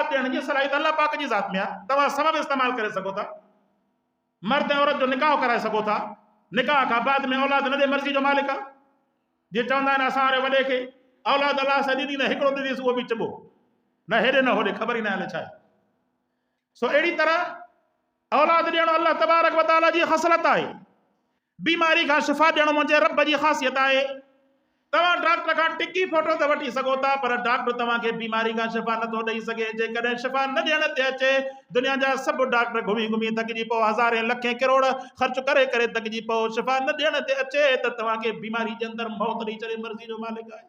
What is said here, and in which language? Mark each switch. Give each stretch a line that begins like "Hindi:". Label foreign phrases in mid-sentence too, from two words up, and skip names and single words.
Sindhi: ॾियण जी सलाहियत अल्लाह पाक जी ज़ात में आहे तव्हां सबब इस्तेमालु करे सघो था मर्द ऐं औरत जो निकाह कराए सघो था निकाह खां बाद में औलाद न ॾे मर्ज़ी जो मालिक आहे जीअं चवंदा आहिनि असां वारे वॾे खे औलाद अलाह सां ॾिनी न हिकिड़ो ॾिनीसि उहो बि चॿो न हेॾे न होॾे ख़बर ई न हले छा आहे सो अहिड़ी तरह औलाद ॾियणो
Arabic: الله تبارك وتعالى
Sindhi: जी ख़सलत आहे बीमारी खां शिफ़ा ॾियणो मुंहिंजे रब जी ख़ासियत आहे तव्हां डॉक्टर खां टिकी फोटो त वठी सघो था पर डॉक्टर तव्हांखे बीमारी खां शिफ़ा नथो ॾेई सघे जेकॾहिं शिफ़ा न ॾियण ते अचे दुनिया जा सभु डॉक्टर घुमी घुमी थकिजी पोइ हज़ारे लखे किरोड़ ख़र्च करे करे थकिजी पोइ शिफ़ा न ॾियण ते अचे त तव्हांखे बीमारी जे अंदरि मौत ॾेई छॾे मर्ज़ी जो मालिक